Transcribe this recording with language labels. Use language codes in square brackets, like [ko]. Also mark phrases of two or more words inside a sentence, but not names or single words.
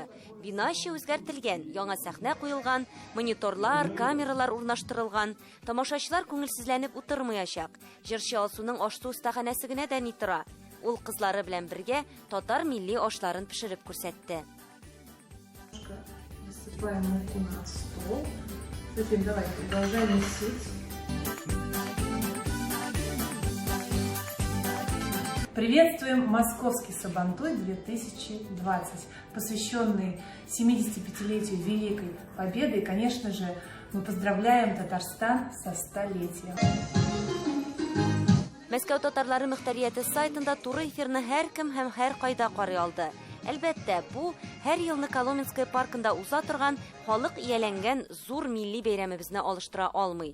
[tt] Бина эче үзгәртелгән, яңа сәхнә куелган, мониторлар, камералар урнаштырылган. Тамашачылар күңелсезләнеп утырмаячак. Җырчы Алсуның ашлы остаханәсе генә дә ни тора. Ул кызлары белән бергә татар милли ашларын пешереп күрсәтте. [ru] Насыпаем муку на стол. Теперь давай продолжаем месить. Приветствуем Московский Сабантуй 2020, посвященный 75-летию Великой Победы. И, конечно же, мы поздравляем Татарстан со 100-летием. [tt] Мәскәү татарлары мөхтәрияте сайтында туры эфирны һәркем һәм һәр кайда карый алды. Әлбәттә, бу һәр елны Коломенская паркында уза торган халык ияләнгән зур милли бәйрәмебезне алыштыра алмый.